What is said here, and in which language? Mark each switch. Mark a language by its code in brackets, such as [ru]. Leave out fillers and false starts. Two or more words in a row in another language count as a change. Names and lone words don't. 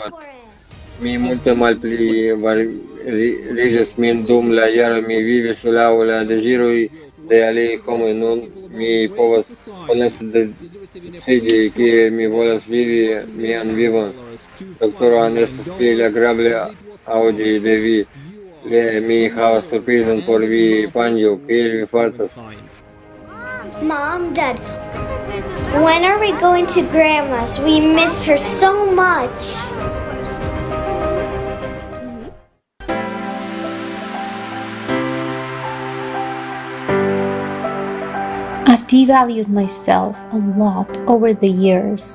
[eo] Mi multe malpli variĝis min dum la jaroj, mi vivis laŭ la deziroj de aliaj homoj. Nun mi povas honeste decidi, kie mi volas vivi mian vivon. Doktoro, estas tiel agrable aŭdi de vi. Mi havas surprizon por vi, Panjo, kiel vi fartas? [en] Mom, Dad, when are we going to Grandma's? We miss her so much. I've devalued myself a lot over the years.